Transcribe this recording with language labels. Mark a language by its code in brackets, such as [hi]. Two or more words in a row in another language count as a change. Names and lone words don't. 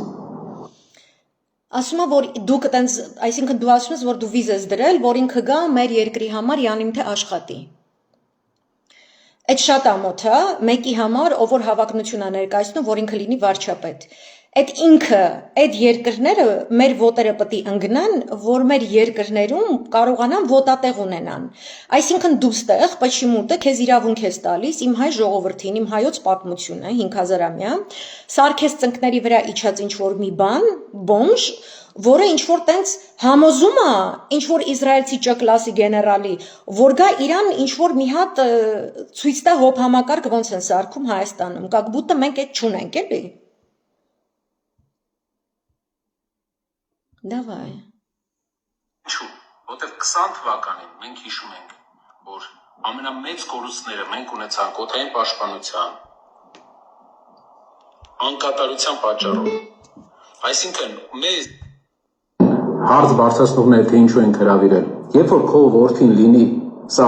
[hy] Ասում եմ, որ դու կտենց, այսինքն դու ասում ես, որ դու վիզ ես դրել, որ ինքը գա մեր երկրի համար յանիմ թե աշխատի։ Այդ շատ ամոթ է, մեկի համար, ով որ հավակնություն է ներկայացնում, որ ինքը լինի վարչապետ։ Այդ ինքը, այդ երկրները մեր ոտերը պետք է ընկնան, որ մեր երկրներում կարողանան ոտատեղ ունենան։ Այսինքն դու ստեղ, почему-то քեզ իրավունք ես տալիս իմ հայ ժողովրդին, իմ հայոց պատմությունը 5000-ամյա, սարքես ծնկների վրա իջած ինչ-որ մի բան, բոմժ, որը ինչ-որ տենց համոզում է, ինչ-որ իսրայելցի ճկլասի գեներալի, որ գա իրան ինչ-որ մի հատ ցույց տա հոբ համակարգ ոնց են սարքում Հայաստանում, [ru] как будто [hy] մենք այդ չունենք, էլի։ Давай. Ինչու՞, որտեղ 20 թվականին մենք հիշում ենք, որ ամենամեծ կորուստները մենք ունեցանք օդային պաշտպանության անկատարության պատճառով։ Այսինքն մեզ հարց բարձրացնողները թե ինչու են հրավիրել։ Երբ որ քո որդին լինի սա